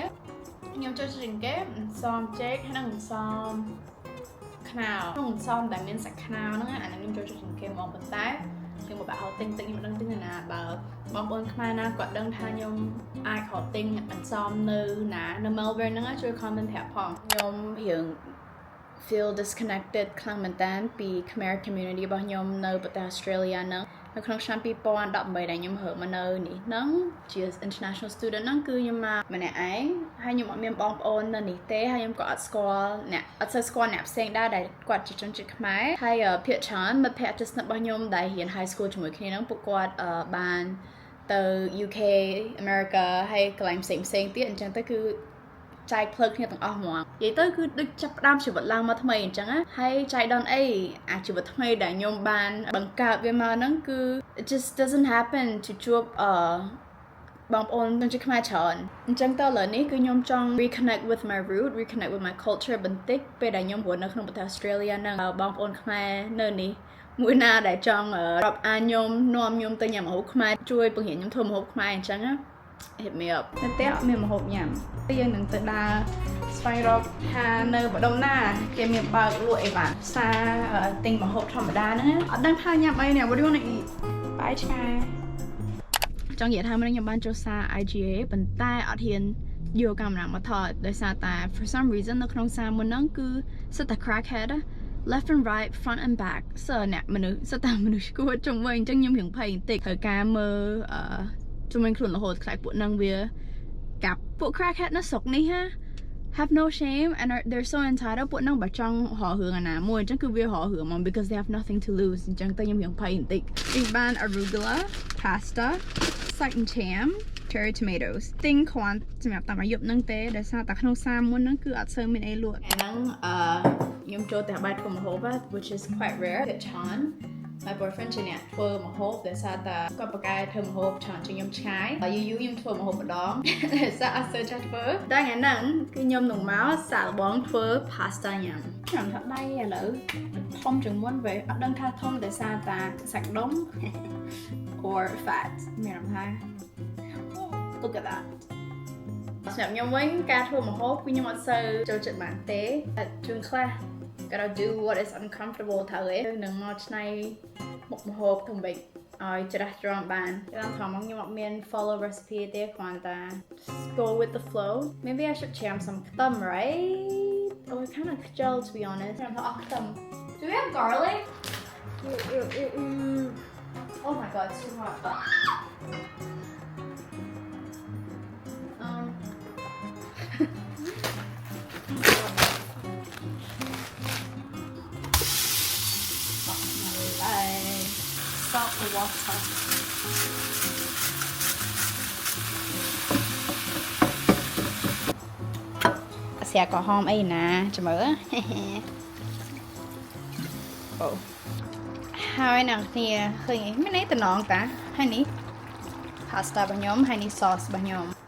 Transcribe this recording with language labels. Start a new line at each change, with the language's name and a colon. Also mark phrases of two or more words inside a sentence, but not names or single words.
Khmer: ខ្ញុំចូលចិត្តជាងគេអន្សមចេកហើយនិងអន្សមខ្នោក្នុងអន្សមដែលមានសាច់ខ្នោហ្នឹងអាហ្នឹងខ្ញុំចូលចិត្តជាងគេហ្មងប៉ុន្តែខ្ញុំមកបាក់ហៅទិញខ្ញុំមិនដឹងទិញណាបើបងប្អូនខ្មែរណាគាត់ដឹងថាខ្ញុំអាចខកទិញអន្សមនៅណានៅ Melbourne ហ្នឹងជួយ comment ប្រាប់ផងខ្ញុំរៀង
English: feel disconnected
Khmer: ខ្លាំងមែនតើពី
English: Khmer community
Khmer: របស់ខ្ញុំនៅប្រទេស Australia ហ្នឹងនៅក្នុងឆ្នាំ2018ដែលខ្ញុំរើមកនៅនេះហ្នឹងជា
English: international student
Khmer: ហ្នឹងគឺខ្ញុំមកម្នាក់ឯងហើយខ្ញុំអត់មានបងប្អូននៅនេះទេហើយខ្ញុំក៏អ ត់ស្គាល់អ្នកអត់សូវស្គាល់អ្នកផ្សេងដែរដែលគាត់ជាជនជាតិខ្មែរហើយភាគច្រើនមិត្តភក្តិជិតស្និទ្ធរបស់ខ្ញុំដែលរៀន
English: high school
Khmer: ជាមួយគ្នាហ្នឹងពួកគាត់បានទៅ UK America ហើយកន្លែងផ្សេងទៀតអញ្ចឹងទៅគឺចែកផ្លូវគ្នាទាំងអស់ហ្មងនិយាយទៅគឺដូចចាប់ផ្ដើមជីវិតឡើងមកថ្មីអញ្ចឹងណាហើយចែកដល់អីអាជីវិតថ្មីដែលខ្ញុំបានបង្កើតវាមកហ្នឹងគឺ
English: it just doesn't happen to
Khmer: ជួបបងប្អូនជនជាតិខ្មែរច្រើនអញ្ចឹងទៅឥឡូវនេះគឺខ្ញុំចង់
English: reconnect with my root reconnect with my culture
Khmer: បន្តិចពេលដែលខ្ញុំរស់នៅក្នុងប្រទេស Australia ហ្នឹងបងប្អូនខ្មែរនៅនេះមួយណាដែលចង់រាប់អានខ្ញុំនាំខ្ញុំទៅញ៉ាំម្ហូបខ្មែរជួយបង្រៀនខ្ញុំធ្វើម្ហូបខ្មែរអញ្ចឹងណា
English: hit me up
Khmer: នៅផ្ទះអត់មានម្ហូបញ៉ាំយើងនឹងទៅដើរស្វែងរកថានៅម្ដុំណាគេមានបើកលក់អីបានផ្សារទិញម្ហូបធម្មតាហ្នឹងអត់ដឹង ថាញ៉ាំអីនេះ
English: What do you want to eat
Khmer: បាយឆ្កែចង់និយាយថាខ្ញុំបានចូលសារ IGA ប៉ុន្តែអត់ហ៊ានយកកាមេរ៉ាមកថតដោយសារតែ
English: for some reason
Khmer: នៅក្នុងសារមុនហ្នឹងគឺសិតតែ
English: crackhead left and right front and back
Khmer: អ្នកមនុ ស្សសិតតែមនុស្សឈួតជុំវិញអញ្ចឹងខ្ញុំរៀងភ័យបន្តិចត្រូវការមើលជំនាញខ្លួនរហូតខ្លាចពួកហ្នឹងវាកាប់ពួក crackhead នៅស្រុកនេះហា
English: have no shame and they're so entitled
Khmer: ពួកហ្នឹងបើចង់ រករឿងអាណាមួយអញ្ចឹងគឺវារករឿងមក
English: because they have nothing to lose
Khmer: អញ្ចឹងទៅខ្ញុំរៀងភ័យបន្តិចពីបាន
English: arugula pasta
Khmer: សាច់
English: ham cherry
Khmer: tomatoes ទិញគ្រាន់សម្រាប់តាមអាយុហ្នឹងទេដោយសារតែក្នុងសារមុនហ្នឹងគឺអត់សូវមានអីលក់ហ្នឹងខ្ញុំចូលតែបាយធ្វើម្ហូប
English: which is quite rare
Khmer: តែច្រើន
English: my boyfriend
Khmer: ជាអ្នកធ្វើម្ហូបដោយសារតែគាត់ប្រកែធ្វើម្ហូបច្រើនជាងខ្ញុំឆ្ងាយយូរខ្ញុំធ្វើម្ហូបម្ដងដោយសារអត់សូវចេះធ្វើតែថ្ងៃហ្នឹងគឺខ្ញុំនឹងមកសាកល្បងធ្វើ pasta ញ៉ាំខ្ញុំថាដៃឥឡូវធំជាងមុនវិញអត់ដឹងថាធំដោយសារតែសាច់ដុំ
English: or fat
Khmer: មានអារម្មណ៍ថា
English: look at that
Khmer: សម្រាប់ខ្ញុំវិញការធ្វើម្ហូបគឺខ្ញុំអត់សូវចូលចិត្តបានទេតែជួនខ្លះ
English: gotta do what is uncomfortable
Khmer: ទៅឯងនឹងមកឆ្នៃមុខម្ហូបធ្វើម៉េចឲ្យច្រាស់ច្រាំបានតាមថាមកខ្ញុំអត់មាន
English: follow recipe
Khmer: ទេគ្រាន់តែ
English: go with the flow maybe I should jam some
Khmer: ខ្ទឹម
English: right oh it kind of
Khmer: ខ្ជិល
English: to be honest
Khmer: ខ្ញុំថាអស់ខ្ទឹម
English: do we have garlic oh my god it's too hot salt the water
Khmer: ស្រាក្រហមអីណាចាំមើល អូហើយអ្នកគ្នាឃើញមានអីតំណងតាហើយនេះ pasta របស់ខ្ញុំហើយនេះ sauce របស់ខ្ញុំ